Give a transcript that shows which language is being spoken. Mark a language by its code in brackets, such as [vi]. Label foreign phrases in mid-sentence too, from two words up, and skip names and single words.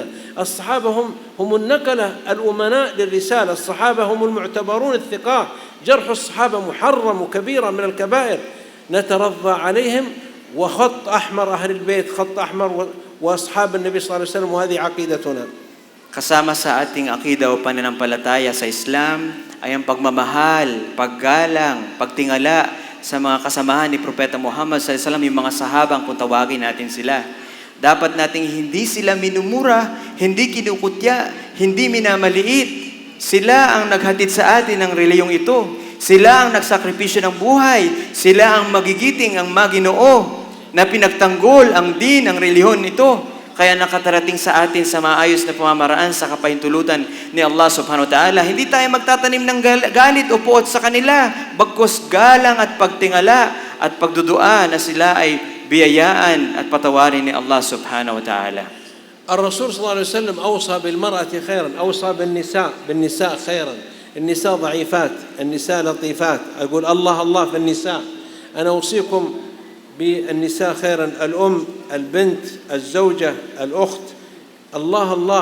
[ar] الصحابة هم النقلة الأمناء للرسالة، الصحابة هم المعتبرون الثقات. جرح الصحابة محرم وكبيرة من الكبائر، نترضى عليهم. وخط أحمر أهل البيت، خط أحمر وأصحاب النبي صلى الله عليه وسلم، وهذه عقيدتنا. [tl] Kasama sa ating akida o pananampalataya sa Islam ay ang pagmamahal, paggalang, pagtingala sa mga kasamahan ni Propeta Muhammad [ar] صلى الله عليه وسلم, [tl] yung mga sahabang kung tawagin natin sila. Dapat nating hindi sila minumura, hindi kinukutya, hindi minamaliit. Sila ang naghatid sa atin ng reliyong ito. Sila ang nagsakripisyo ng buhay. Sila ang magigiting, ang Maginoo na pinagtanggol ang din, ang reliyon ito. Kaya nakatarating sa atin sa maayos na pamamaraan sa kapahintulutan ni Allah [ar] سبحانه وتعالى. [tl] Hindi tayo magtatanim ng galit o puot sa kanila, bagkus galang at pagtingala at pagdudua na sila ay biyayaan at patawarin ni Allah [ar] سبحانه وتعالى. الرسول صلى الله عليه وسلم أوصى بالمرأة خيرا، أوصى بالنساء خيرا. النساء ضعيفات، النساء لطيفات. أقول الله الله في النساء. أنا أوصيكم بالنساء خيرا، الأم، البنت، الزوجة، الأخت، الله الله.